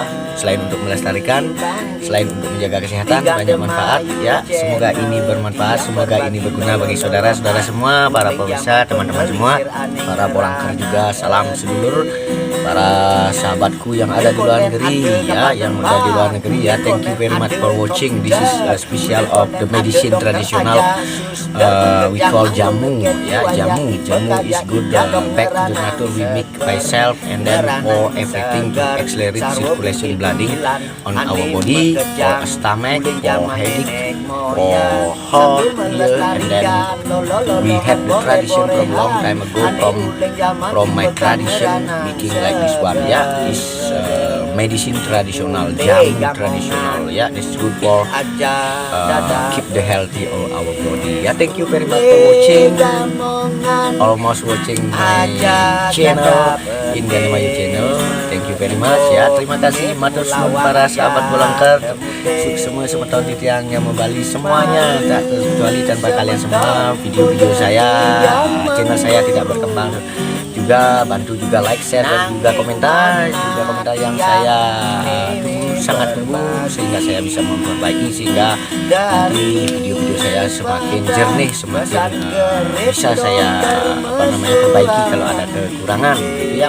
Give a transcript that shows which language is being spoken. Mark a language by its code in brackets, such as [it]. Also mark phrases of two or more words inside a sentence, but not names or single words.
[id] Selain untuk melestarikan, selain untuk menjaga kesehatan, banyak manfaat ya. Semoga ini bermanfaat, semoga ini berguna bagi saudara-saudara semua, para pemirsa, teman-teman semua, para polangker juga. Salam sedulur, para sahabatku yang ada di luar negeri ya, yang ada di luar negeri ya. [en] Thank you very much for watching. This is a special of the medicine traditional we call jamu ya. Jamu is good, back to the nature we make by self, and then for everything to accelerate circulation blooding on our body, for stomach, for headache, for heart, and then we have the tradition from long time ago, from my tradition making like this one ya. This medicine traditional, jamu traditional ya. This is good for keep the healthy of our body ya. Thank you very much for watching, almost watching my channel in Ganemayu channel. Thank you very much [id] ya. Terima kasih [jv] matur suwun [id] para sahabat polangker, semua tahun yang membali semuanya, tak terkecuali. Tanpa kalian semua video-video saya, channel saya tidak berkembang juga. Bantu juga like, share, dan juga komentar yang saya sangat tunggu, sehingga saya bisa memperbaiki, sehingga nanti video-video saya semakin jernih, semakin bisa saya perbaiki kalau ada kekurangan gitu ya.